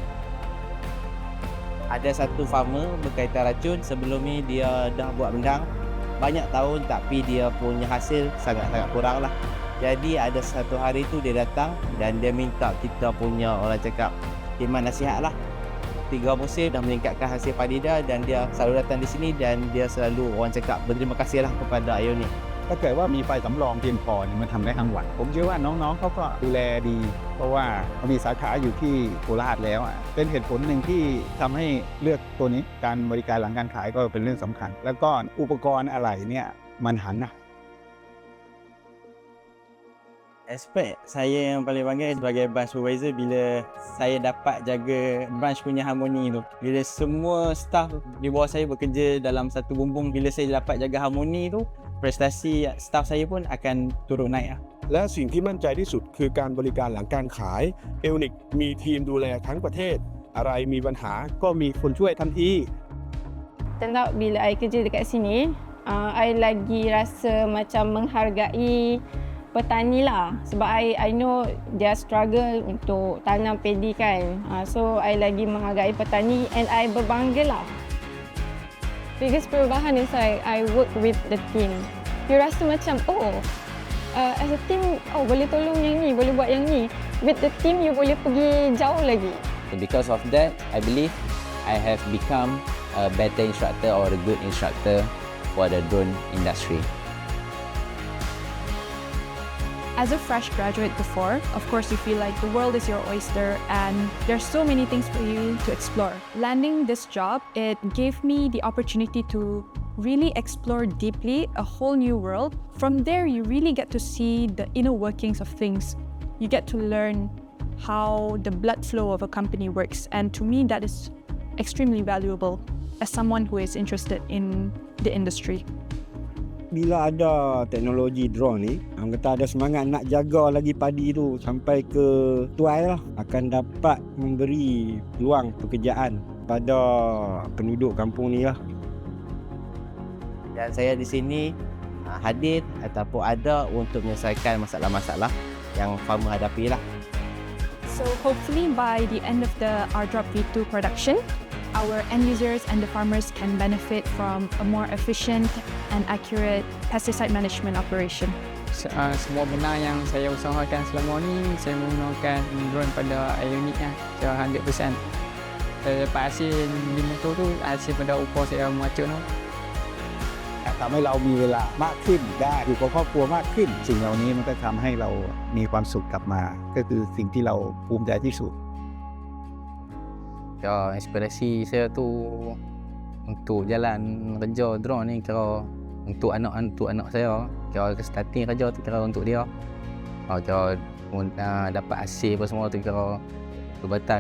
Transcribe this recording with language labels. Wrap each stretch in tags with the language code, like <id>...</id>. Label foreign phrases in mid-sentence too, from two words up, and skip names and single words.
<ms>Ada satu farmer berkaitan racun, sebelum ni dia dah buat bendang banyak tahun tapi dia punya hasil sangat-sangat kurang lah. Jadi ada satu hari tu dia datang dan dia minta kita punya orang cakap khidmat nasihat lah. 3 musim dah meningkatkan hasil padi dia dan dia selalu datang di sini dan dia selalu orang cakap berterima kasih lah kepada Ionic.</ms> <th>ถ้าเกิดว่ามีไฟสำรองเพียงพอเนี่ยมันทำได้ทั้งวันผมเชื่อว่าน้องๆเขาก็ดูแลดีเพราะว่าเขามีสาขาอยู่ที่โคราชแล้วเป็นเหตุผลหนึ่งที่ทำให้เลือกตัวนี้การบริการหลังการขายก็เป็นเรื่องสำคัญแล้วก็อุปกรณ์อะไหล่เนี่ยมันหันนะ</th> <ms>Aspek saya yang paling bangga sebagai</ms> <en>branch supervisor</en> <ms>bila saya dapat jaga branch punya harmoni tu. Bila semua staff di bawah saya bekerja dalam satu bumbung, bila saya dapat jaga harmoni tu, prestasi staff saya pun akan turun naik lah.</ms> <th>และสิ่งที่มั่นใจที่สุดคือการบริการหลังการขายเอลนิกมีทีมดูแลทั้งประเทศอะไรมีปัญหาก็มีคนช่วยทันที</th> <en>Turns out</en> <ms>bila I kerja dekat sini, I lagi rasa macam menghargai petani lah sebab</ms> <en>I know</en> <ms>dia struggle untuk tanam padi kan. So I lagi menghargai petani and I berbangga lah.</ms> <en>Biggest perubahan is I work with the team.</en> <ms>You rasa macam</ms> <en>as a team</en> <ms>boleh tolong yang ni, boleh buat yang ni.</ms> <en>With the team you</en> <ms>boleh pergi jauh lagi.</ms> <en>Because of that, I believe I have become a better instructor or a good instructor for the drone industry. As a fresh graduate before, of course you feel like the world is your oyster and there's so many things for you to explore. Landing this job, it gave me the opportunity to really explore deeply a whole new world. From there, you really get to see the inner workings of things. You get to learn how the blood flow of a company works, and to me that is extremely valuable as someone who is interested in the industry.</en> <ms>Bila ada teknologi drone ni, orang kata ada semangat nak jaga lagi padi tu sampai ke tuai lah, akan dapat memberi peluang pekerjaan pada penduduk kampung ni lah. Dan saya di sini hadir ataupun ada untuk menyelesaikan masalah-masalah yang farmer hadapi lah.</ms> <en>So hopefully by the end of the AirDrop V2 production, our end users and the farmers can benefit from a more efficient and accurate pesticide management operation.</en> <ms>Semua benda yang saya usahakan selama ni, saya menggunakan drone pada Ionic secara 100%. Saya dapat hasil di motor tu, hasil pada upah saya meracun tu.</ms> <th>ทำให้เรามีเวลามากขึ้นได้อยู่กับครอบครัวมากขึ้นสิ่งเหล่านี้มันก็ทำให้เรามีความสุขกลับมาก็คือสิ่งที่เราภูมิใจที่สุด</th> <ms>Inspirasi saya tu untuk jalan kerja drone ni kira untuk anak saya. Kira starting kerja tu kira untuk dia. Kira dapat hasil apa semua tu kira perubatan.</ms>